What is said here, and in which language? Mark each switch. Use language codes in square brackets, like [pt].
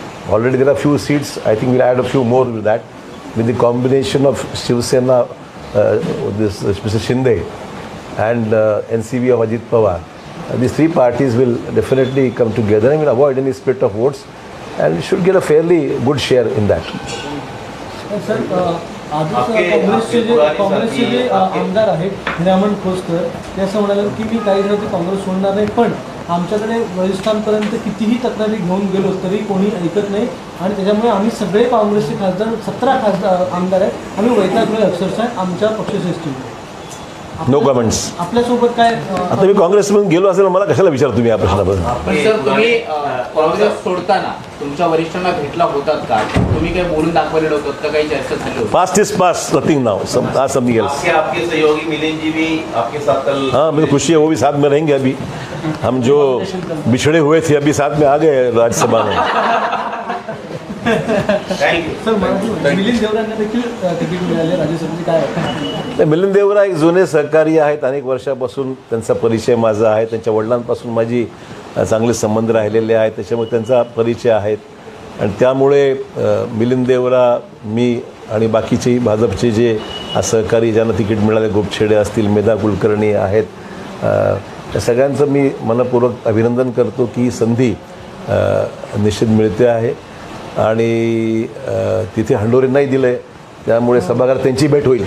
[en] Already there are few seats. I think we'll add a few more with that. With the combination of Shiv Sena, this Mr. Shinde, and NCV of Ajit Pawar. These three parties will definitely come together and will avoid any split of votes and should get a fairly good share in that. [mr] Sir काँग्रेसचे जे आमदार आहेत हिरामण खोसकर ते असं म्हणाले की मी काही दिवस काँग्रेस सोडणार नाही, पण आमच्याकडे राजस्थानपर्यंत कितीही तक्रारी घेऊन गेलो तरी कोणी ऐकत नाही आणि त्याच्यामुळे आम्ही सगळे काँग्रेसचे खासदार 17 खासदार आमदार आहेत, आम्ही वैतागलोय अक्षरशः आमच्या पक्षश्रेष्ठी. [en] No comments. [mr] आपल्यासोबत काय आता मी काँग्रेसमधून गेलो असेल मला कशाला विचारतो तुम्ही या प्रश्नाबद्दल. पण सर, तुम्ही काँग्रेस सोडताना तुमच्या वरिष्ठांना भेटला होतात का? तुम्ही काही बोलून दाखवलेलं होतं का? काही चर्चा झाली होती? [en] Past is past, nothing now, something else. [hi] आपके सहयोगी मिलिंद जी भी आपके साथ कल. हाँ, मुझे खुशी है, वो भी साथ में रहेंगे. अभी हम जो बिछड़े हुए थे अभी साथ में आ गए राज्यसभा में. [en] Thank you. [mr] सर मिलिंद देवरांना देखील तिकीट मिळाले राज्यसभेचे, काय वाटतं? मिलिंद देवरा एक जुने सहकारी आहेत, अनेक वर्षापासून त्यांचा परिचय माझा आहे. त्यांच्या वडिलांपासून माझी चांगले संबंध राहिलेले आहेत, त्याच्यामुळे त्यांचा परिचय आहेत आणि त्यामुळे मिलिंद देवरा, मी आणि बाकीचे भाजपचे जे सहकारी ज्यांना तिकीट मिळाले, गोपछेडे असतील, मेधा कुलकर्णी आहेत, त्या सगळ्यांचं मी मनपूर्वक अभिनंदन करतो की ही संधी निश्चित मिळते आहे आणि तिथे हंडोरे नाही दिलं आहे, त्यामुळे सभागृहात त्यांची भेट होईल.